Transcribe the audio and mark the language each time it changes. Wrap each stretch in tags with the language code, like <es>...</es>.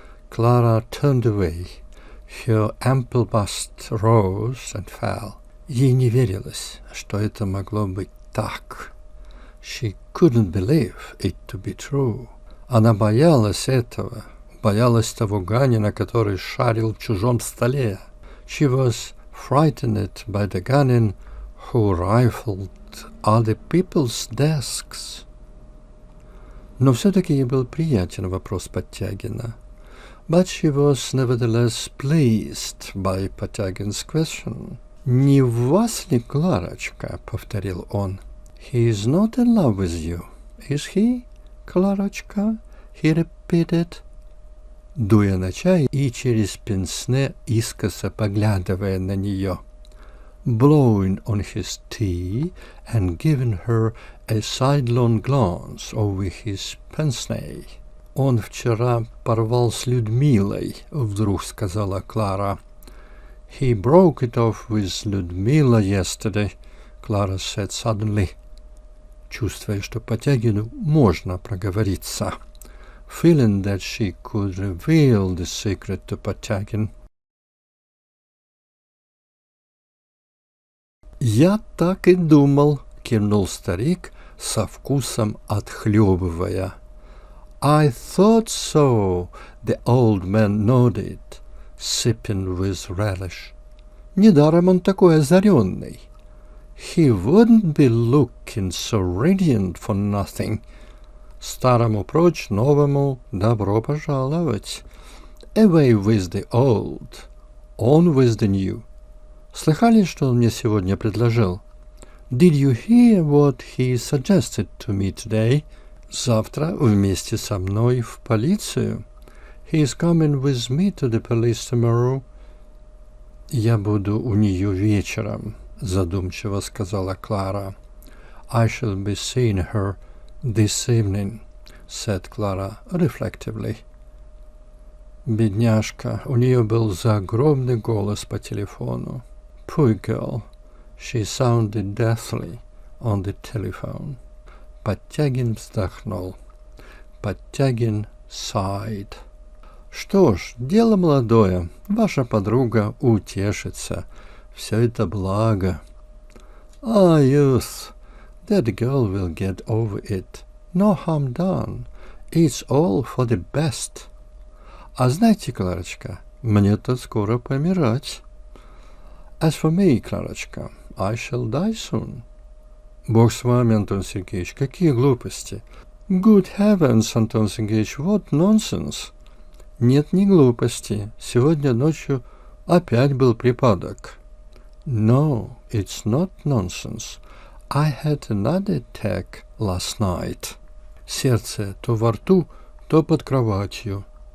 <en>Clara turned away. Her ample bust rose and fell.</en> <ru>Ей не верилось, что это могло быть так.</ru> <en>She couldn't believe it to be true.</en> <ru>Она боялась этого, боялась того Ганина, который шарил в чужом столе.</ru> <en>She was frightened by the Ganin who rifled other people's desks.</en> <ru>Но все-таки ей был приятен вопрос Подтягина.</ru> <en>But she was nevertheless pleased by Подтягин's question.</en> <ru>«Не в вас ли, Кларочка?» — повторил он.</ru> <en>«He is not in love with you, is he, Кларочка?» — he repeated,</en> <ru>дуя на чай и через пенсне искоса поглядывая на нее.</ru> <en>Blowing on his tea and giving her a sidelong glance over his pince-nez.</en> <ru>«Он вчера порвал с Людмилой», — вдруг сказала Клара.</ru> <en>«He broke it off with Людмила yesterday», — Clara said suddenly,</en> <ru>чувствуя, что Подтягину можно проговориться.</ru> <en>Feeling that she could reveal the secret to Подтягин.</en> <ru>«Я так и думал», — кивнул старик, со вкусом отхлебывая.</ru> <en>«I thought so», — the old man nodded, sipping with relish.</en> <ru>«Недаром он такой озаренный.</ru> <en>He wouldn't be looking so radiant for nothing.</en> <ru>Старому прочь, новому добро пожаловать.</ru> <en>Away with the old, on with the new».</en> <ru>Слыхали, что он мне сегодня предложил?</ru> <en>Did you hear what he suggested to me today?</en> <ru>Завтра вместе со мной в полицию.</ru> <en>He is coming with me to the police tomorrow.</en> <ru>Я буду у нее вечером, задумчиво сказала Клара.</ru> <en>I shall be seeing her this evening, said Clara reflectively.</en> <ru>Бедняжка, у нее был загробный голос по телефону.</ru> <en>Poor girl, she sounded deathly on the telephone.</en> <ru>Подтягин вздохнул.</ru> <en>Подтягин sighed.</en> <ru>Что ж, дело молодое. Ваша подруга утешится. Все это благо.</ru> <en>Ah, youth, that girl will get over it. No harm done. It's all for the best.</en> <ru>А знаете, Кларочка, мне-то скоро помирать.</ru> <en>As for me, Кларочка, I shall die soon.</en> <ru>Бог с вами, Антон Сергеевич, какие глупости.</ru> <en>Good heavens, Антон Сергеевич, what nonsense.</en> <ru>Нет, не глупости. Сегодня ночью опять был припадок.</ru> <en>No, it's not nonsense. I had another attack last night.</en> <ru>Сердце то во рту, то под кроватью.</ru>